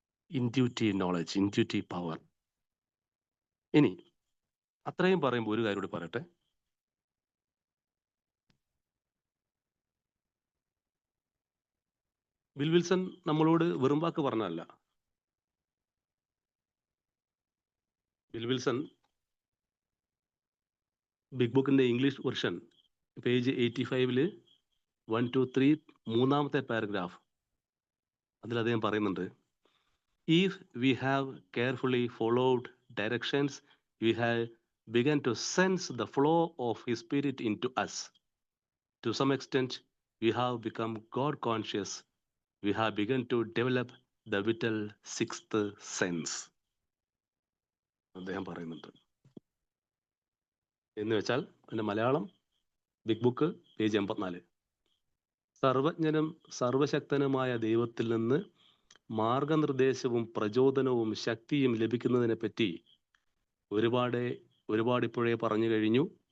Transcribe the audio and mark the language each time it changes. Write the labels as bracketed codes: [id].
[ml] Intuitive knowledge, intuitive power. ഇനി അത്രയും പറയുമ്പോൾ ഒരു കാര്യം കൂടി പറയട്ടെ. ബിൽ വിൽസൺ നമ്മളോട് വെറും വാക്ക് പറഞ്ഞതല്ല. ബിൽ വിൽസൺ ബിഗ് ബുക്കിന്റെ ഇംഗ്ലീഷ് വെർഷൻ പേജ് 85 1, 2, 3 മൂന്നാമത്തെ പാരഗ്രാഫ്, അതിൽ അദ്ദേഹം പറയുന്നുണ്ട്, [en] if we have carefully followed directions, we have begun to sense the flow of his spirit into us. To some extent, we have become God conscious. We have begun to develop the vital sixth sense. [ml] അദ്ദേഹം പറയുന്നുണ്ട്. എന്ന് വെച്ചാൽ അതിന്റെ Malayalam big book page 84. സർവജ്ഞനും സർവശക്തനുമായ ദൈവത്തിൽ നിന്ന് മാർഗനിർദ്ദേശവും പ്രചോദനവും ശക്തിയും ലഭിക്കുന്നതിനെ പറ്റി ഒരുപാട് ഇപ്പോഴേ പറഞ്ഞു കഴിഞ്ഞു.